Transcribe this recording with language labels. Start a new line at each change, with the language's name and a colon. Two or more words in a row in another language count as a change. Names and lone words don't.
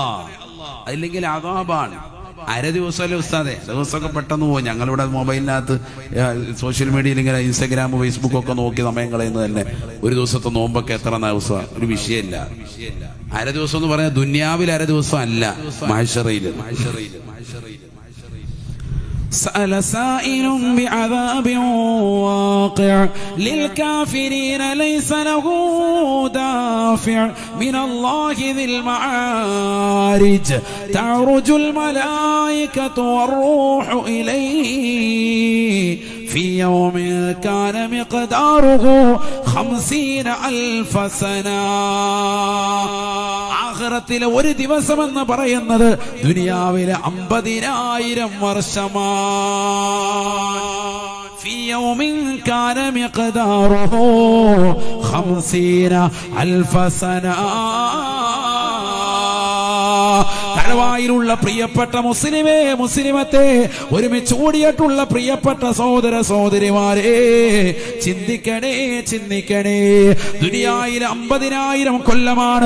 Malayalam: അല്ലെങ്കിൽ അദാബാണ്. അര ദിവസമല്ലേ ഉസ്താദെ? ദിവസമൊക്കെ പെട്ടെന്ന് പോകും. ഞങ്ങളിവിടെ മൊബൈലിനകത്ത് സോഷ്യൽ മീഡിയയിൽ ഇങ്ങനെ ഇൻസ്റ്റാഗ്രാം, ഫേസ്ബുക്ക് ഒക്കെ നോക്കി സമയം കളയുന്നത് തന്നെ. ഒരു ദിവസത്തെ നോമ്പൊക്കെ എത്ര ദിവസം? ഒരു വിഷയമില്ല. അര ദിവസം എന്ന് പറഞ്ഞാൽ ദുനിയാവിൽ അര ദിവസം അല്ല, മഹ്ശറയിൽ.
Arabic: سأل سائل بعذاب واقع للكافرين ليس له دافع من الله ذي المعارج تعرج الملائكة والروح إليه في يوم كان مقداره 50,000 سنة.
Malayalam: ആഖിറത്തിലെ ഒരു ദിവസം എന്ന് പറയുന്നത് ദുനിയാവിലെ 50,000 വർഷമാണ്.
Arabic: في يوم كان مقداره 50,000 سنة.
Malayalam: തലവായിലുള്ള പ്രിയപ്പെട്ട മുസ്ലിമേ, മുസ്ലിമത്തെ, ഒരുമിച്ച് കൂടിയിട്ടുള്ള പ്രിയപ്പെട്ട സഹോദര സഹോദരിമാരെ, ചിന്തിക്കണേ. ദുനിയായിലെ 50,000 കൊല്ലമാണ്.